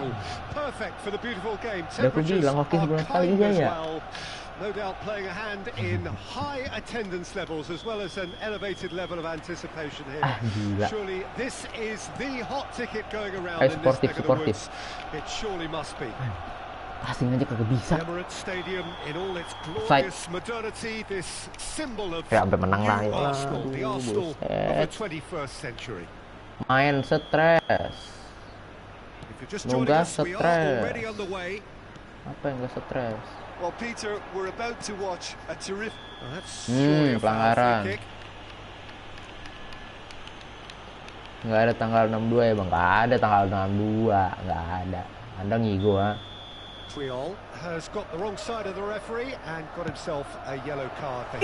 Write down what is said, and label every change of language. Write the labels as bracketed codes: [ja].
[id] Udah aku bilang hoki sebelum sekali iya ya. [en] No doubt playing a hand in high attendance levels as well as an elevated level of anticipation here. Surely this is the hot ticket going around in this neck of the woods. It surely must be. [id] Passing aja kagak bisa. [en] Emirates Stadium in all its glorious modernity, this symbol of [id] sampai menang lah ya. [en] Arsenal, the Arsenal of the 21st century. [id] Main stres. [en] If you're just joining us, we are already on the way. [id] Apa yang gak stres? [en] Well, Peter, we're about to watch a terrific. [id] Pelanggaran. Nggak ada tanggal 62 ya bang? Nggak ada tanggal 62, nggak ada. Anda ngigo ha? [en] Triol has got the wrong side of the referee and got himself a yellow card for